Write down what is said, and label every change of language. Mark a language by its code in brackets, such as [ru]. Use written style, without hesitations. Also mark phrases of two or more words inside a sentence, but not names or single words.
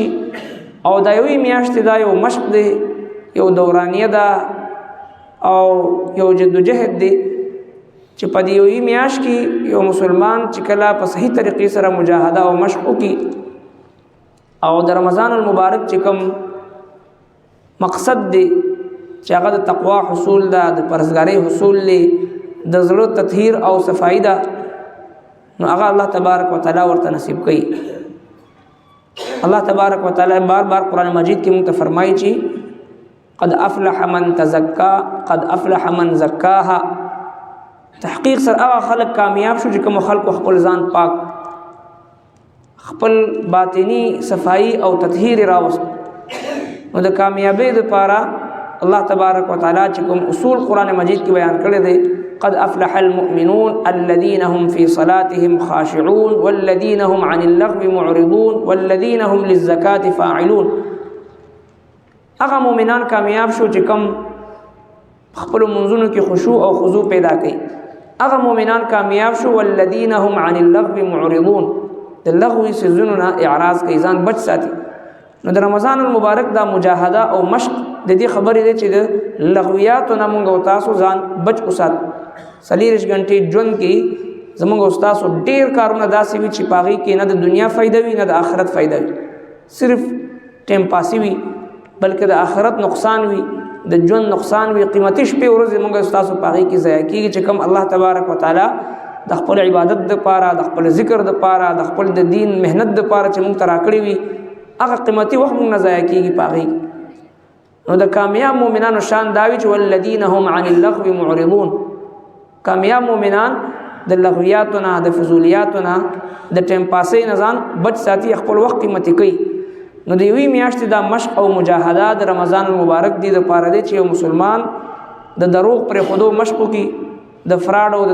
[ps] او دا یوې میاشتې دا یو مشق دی، یو دورانیه ده او یو جدوجهد دی چې په دې یوې میاشت کې یو مسلمان چې کله په صحیح طریقې سره مجاهده او مشق وکړي او د رمضان المبارک چې کوم مقصد دی چې هغه د تقوا حصول ده، د پرهیزګارۍ حصول دی، د زړه تطهیر او صفایي ده، نو هغه [ar] الله تبارک وتعالی [ps] ورته نصیب کوي. [ar] الله تبارک وتعالی [ps] بار بار قرآن مجید کې موږ ته فرمایي چې [ar] قد افلح من تزکا، قد افلح من زکاها. [ps] تحقیق سره هغه خلک کامیاب شو چې کوم خلکو خپل ځان پاک، خپل باطنی صفائی او تطهیر راوست. نو د کامیابی دپاره [ar] الله تبارک وتعالی [ps] چې کوم اصول قرآن مجید کې بیان کړی دی، [ar] قد افلح المؤمنون الذين هم في صلاتهم خاشعون والذين هم عن اللغو معرضون والذين هم للزکاة فاعلون. [ps] هغه مؤمنان کامیاب شو چې کوم خپل منځونو کې خشوع او خضوع پیدا کړي. هغه مؤمنان کامیاب شو [ar] والذین هم عن اللغو معرضون، [ps] د لغوي څیزونو نه اعراض کوي، ځان بچ ساتي. نو د رمضان المبارک دا مجاهده او مشق د دې خبرې دی چې د لغویاتو نه موږ او تاسو ځان بچ وساتو. 24 غنټې ژوند کې زموږ او تاسو ډېر کارونه داسې وي چې په هغې کې نه د دنیا فایده وي نه د آخرت فایده وي، صرف [en] time pass [ps] وي، بلکې د آخرت نقصان وي، د ژوند نقصان وي. قیمتي شپې ورځې موږ او تاسو په هغې کې ضایع کېږي چې کوم [ar] الله تبارک وتعالی [ps] د خپل عبادت دپاره، د خپل ذکر دپاره، د خپل د دین محنت دپاره چې موږ ته راکړي وي، هغه قیمتي وخت موږ نه ضایع کېږي په هغې. نو د کامیاب مؤمنانو شان دا وي چې [ar] والذین هم عن اللغو معرضون. [ps] کامیاب مؤمنان د لغویاتو نه، د فضولیاتو نه، د [en] time pass [ps] نه ځان بچ ساتي، خپل وخت قیمتي کوي. نو د یوې میاشتې دا مشق او مجاهده د رمضان المبارک دې دپاره دی چې یو مسلمان د دروغ پرېښودو مشق وکړي، د فراډ او د